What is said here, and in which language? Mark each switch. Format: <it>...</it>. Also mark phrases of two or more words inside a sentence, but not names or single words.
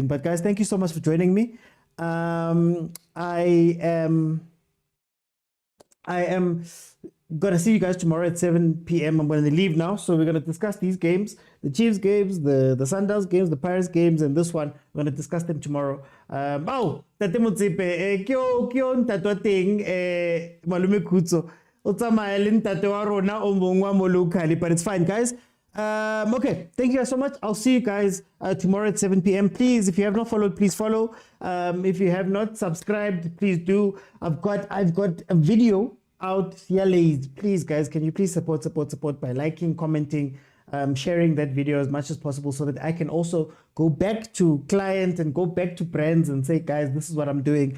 <en>But guys, thank you so much for joining me. I am gonna see you guys tomorrow at 7 p.m. I'm gonna leave now, so we're gonna discuss these games, the Chiefs games, the Sundowns games, the Pirates games, and this one. We're gonna discuss them tomorrow.</en> <st>Tate Motsepe, kyo ntate wa teng Malume Khutso o tsamaya le ntate wa rona o mongwe wa mo locally,</st> <en>but it's fine, guys. Okay, thank you guys so much. I'll see you guys tomorrow at 7 p.m. Please, if you have not followed, please follow. If you have not subscribed, please do. I've got a video out here, ladies. Please, guys, can you please support by liking, commenting, sharing that video as much as possible, so that I can also go back to clients and go back to brands and say, guys, this is what I'm doing.</en>